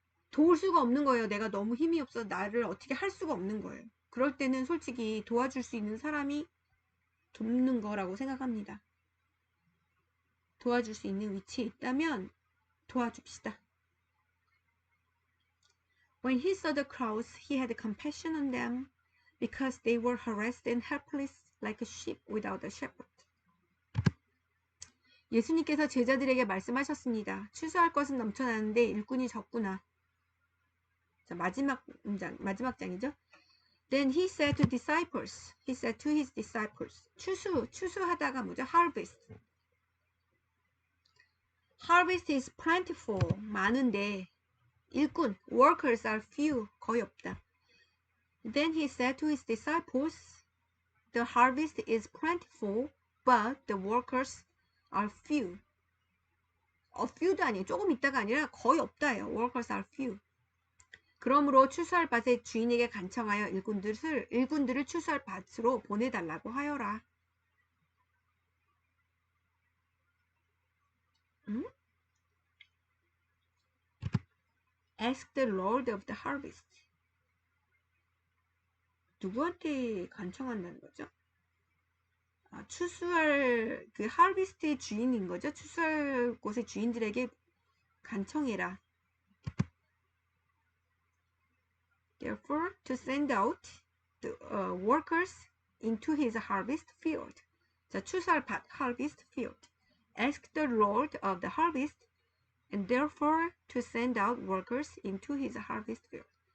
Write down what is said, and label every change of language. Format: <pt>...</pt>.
<ko>도울 수가 없는 거예요. 내가 너무 힘이 없어서 나를 어떻게 할 수가 없는 거예요. 그럴 때는 솔직히 도와줄 수 있는 사람이 돕는 거라고 생각합니다. 도와줄 수 있는 위치에 있다면 도와줍시다.</ko> <en>When he saw the crowds, he had compassion on them because they were harassed and helpless like a sheep without a shepherd.</en> <ko>예수님께서 제자들에게 말씀하셨습니다. 추수할 것은 넘쳐나는데 일꾼이 적구나. 자, 마지막 장이죠.</ko> <en>Then he said to his disciples.</en> <ko>추수하다가 뭐죠?</ko> <en>Harvest is plentiful.</en> <ko>많은데 일꾼,</ko> <en>workers are few.</en> <ko>거의 없다.</ko> <en>Then he said to his disciples, the harvest is plentiful, but the workers are few.</en> <ko>few도 아니에요. 조금 있다가 아니라 거의 없다예요.</ko> <en>Workers are few.</en> <ko>그러므로 추수할 밭의 주인에게 간청하여 일꾼들을 추수할 밭으로 보내달라고 하여라.</ko> <en>Ask the Lord of the harvest.</en> <ko>누구한테 간청한다는 거죠? 추수할 harvest의 주인인 거죠. 추수할 곳의 주인들에게 간청해라.</ko> <en>Therefore, to send out the workers into his harvest field.</en> <ko>자, 추수할 밭, harvest field.</ko> <en>Ask the Lord of the harvest, and therefore to send out workers into his harvest field.</en>